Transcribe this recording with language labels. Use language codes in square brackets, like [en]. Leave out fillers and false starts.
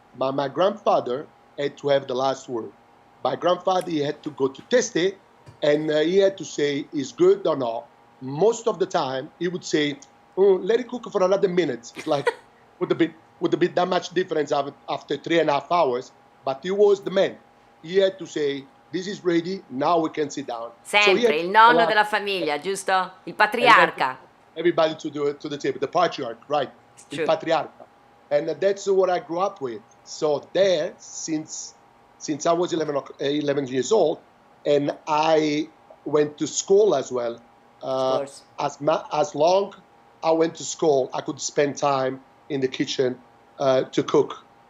[en] My grandfather had to have the last word. My grandfather, he had to go to taste it, and he had to say, is good or not. Most of the time, he would say, let it cook for another minute. It's like, would have been that much difference after 3.5 hours, but he was the man. He had to say, this is ready, now we can sit down. [it] Sempre, il nonno della famiglia, giusto? Il patriarca. [en] Everybody to the table, the patriarch, right? [it] Il patriarca. [en] And that's what I grew up with. So there, since I was 11 years old, and I went to school as well. As long I went to school, I could spend time in the kitchen to cook.